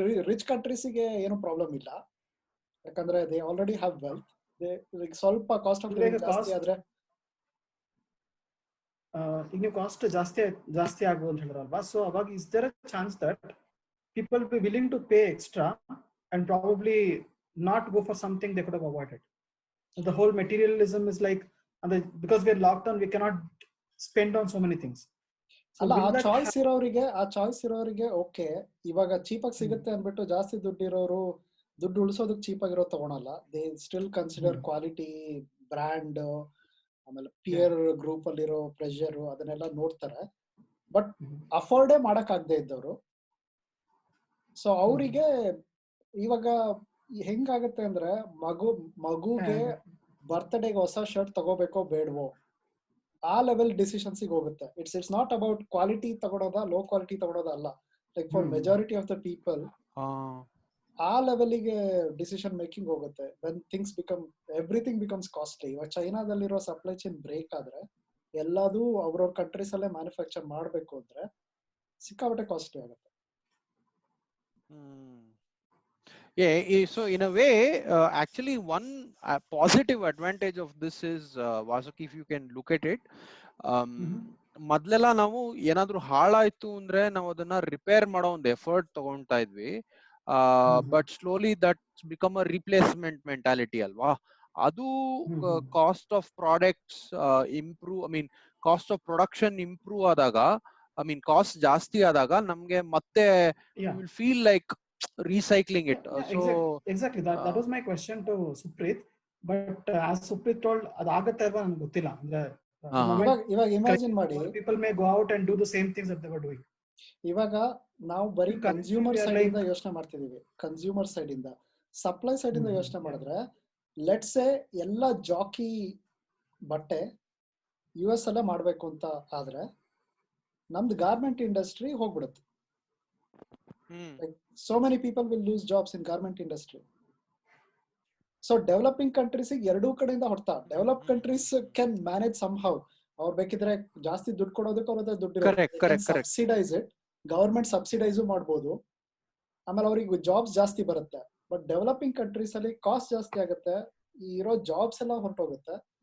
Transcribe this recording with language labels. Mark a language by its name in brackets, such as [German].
[Kannada] Rich ಕಂಟ್ರೀಸ್ಗೆ ಏನು problem ಇಲ್ಲ, ಯಾಕಂದ್ರೆ [English] They already have wealth. [Kannada] ಸ್ವಲ್ಪ ಕಾಸ್ಟ್ ಆಫ್ ಲಿವಿಂಗ್ ಜಾಸ್ತಿ ಆದ್ರೆ ಈಗ ನೀವು ಕಾಸ್ಟ್ ಜಾಸ್ತಿ ಆಗ್ಬೋದು ಅಂತ ಹೇಳಿದ್ರಲ್ವಾ. ಸೊ ಅವಾಗ [English] Is there a chance that people be willing to pay extra and probably not go for something they could have avoided? The whole materialism is like, because we are locked down, we cannot spend on so many things. [Kannada] ಅಲ್ಲ, ಆ choice ಇರೋರಿಗೆ okay. ಇವಾಗ ಚೀಪಾಗಿ ಸಿಗುತ್ತೆ ಅಂದ್ಬಿಟ್ಟು ಜಾಸ್ತಿ ದುಡ್ಡು ಉಳಿಸೋದಕ್ಕೆ ಚೀಪಾಗಿರೋ ತಗೊಳಲ್ಲ. [English] they still consider [Kannada] quality, brand, ಆಮೇಲೆ ಪಿಯರ್ ಗ್ರೂಪ್ ಅಲ್ಲಿರೋ ಪ್ರೆಷರ್ ಅದನ್ನೆಲ್ಲ ನೋಡ್ತಾರೆ. ಬಟ್ ಅಫೋರ್ಡೇ ಮಾಡಕ್ ಆಗದೆ ಇದ್ದವರು, ಸೊ ಅವರಿಗೆ ಇವಾಗ ಹೆಂಗಾಗತ್ತೆ ಅಂದ್ರೆ ಮಗುಗೆ ಬರ್ತ್ಡೇಗೆ ಹೊಸ ಶರ್ಟ್ ತಗೋಬೇಕೋ ಬೇಡವೋ ಆ ಲೆವೆಲ್ ಡಿಸಿಷನ್ಸಿಗೆ ಹೋಗುತ್ತೆ. [English] it's not about quality [Kannada] ತಗೊಳೋದ, low quality ತಗೊಳೋದ ಅಲ್ಲ. [English] like for majority of the people [Kannada] ಆ ಲೆವೆಲ್ಗೆ ಡಿಸಿಷನ್ ಮೇಕಿಂಗ್ ಹೋಗುತ್ತೆ. [English] When things everything becomes costly. [Kannada] ಇವಾಗ ಚೈನಾದಲ್ಲಿರೋ ಸಪ್ಲೈ ಚೈನ್ ಬ್ರೇಕ್ ಆದ್ರೆ ಎಲ್ಲದೂ ಅವ್ರವ್ರ ಕಂಟ್ರೀಸ್ ಅಲ್ಲೇ ಮ್ಯಾನುಫ್ಯಾಕ್ಚರ್ ಮಾಡ್ಬೇಕು ಅಂದ್ರೆ ಸಿಕ್ಕಾಪಟ್ಟೆ ಕಾಸ್ಟ್ಲಿ ಆಗುತ್ತೆ. [English] Yeah, so in a way, actually one positive advantage of this is, Vasuki, if you can look at it, [Kannada] ಮೊದ್ಲೆಲ್ಲ ನಾವು ಏನಾದ್ರು ಹಾಳಾಯ್ತು ಅಂದ್ರೆ ನಾವು ಅದನ್ನ ರಿಪೇರ್ ಮಾಡೋ ಒಂದು ಎಫರ್ಟ್ ತಗೊಂತಾ ಇದ್ವಿ. [English] But slowly that become a replacement mentality ಅಲ್ವಾ. ಅದು cost of products improve, I mean cost of production improve ಆದಾಗ, I mean cost [Kannada] ಜಾಸ್ತಿ ಆದಾಗ ನಮ್ಗೆ ಮತ್ತೆ [English] Will feel like recycling it. Exactly. That was my question to Supreet. But as Supreet told, [Kannada] adagutte alva ನನಗೆ ಗೊತ್ತಿಲ್ಲ. ಅಂದ್ರೆ ಇವಾಗ imagine ಮಾಡಿ, [English] people may go out and do the same things that they were doing. [Kannada] ಇವಾಗ ನಾವು ಬರೀ consumer side ಇಂದ ಯೋಚನೆ ಮಾಡ್ತಿದೀವಿ. ಕನ್ಸ್ಯೂಮರ್ ಸೈಡ್ ಇಂದ, ಸಪ್ಲೈ ಸೈಡ್ ಇಂದ ಯೋಚನೆ ಮಾಡಿದ್ರೆ, [English] let's say [Kannada] ಎಲ್ಲ ಜಾಕಿ ಬಟ್ಟೆ US ಅಲ್ಲೇ ಮಾಡ್ಬೇಕು ಅಂತ ಆದ್ರೆ ನಮ್ದು ಗಾರ್ಮೆಂಟ್ ಇಂಡಸ್ಟ್ರಿ ಹೋಗ್ಬಿಡುತ್ತೆ. [English] So many people will lose jobs in garment industry. So developing countries [Kannada] ಎರಡೂ ಕಡೆಯಿಂದ ಹೊಡ್ತಾ. [English] Develop countries can manage somehow. [Kannada] ಅವ್ರು ಬೇಕಿದ್ರೆ ಜಾಸ್ತಿ ದುಡ್ಡು ಕೊಡೋದಕ್ಕೆ ಅವ್ರದ್ದು ದುಡ್ಡು ಸಬ್ಸಿಡೈಸ್ ಇಟ್, ಗವರ್ಮೆಂಟ್ ಸಬ್ಸಿಡೈಸು ಮಾಡ್ಬೋದು, ಆಮೇಲೆ ಅವ್ರಿಗೆ ಜಾಬ್ಸ್ ಜಾಸ್ತಿ ಬರುತ್ತೆ. ಬಟ್ ಡೆವಲಪಿಂಗ್ ಕಂಟ್ರೀಸ್ ಅಲ್ಲಿ ಕಾಸ್ಟ್ ಜಾಸ್ತಿ ಆಗುತ್ತೆ, ಇರೋ ಜಾಬ್ಸ್ ಎಲ್ಲ ಹೊರಟೋಗುತ್ತೆ.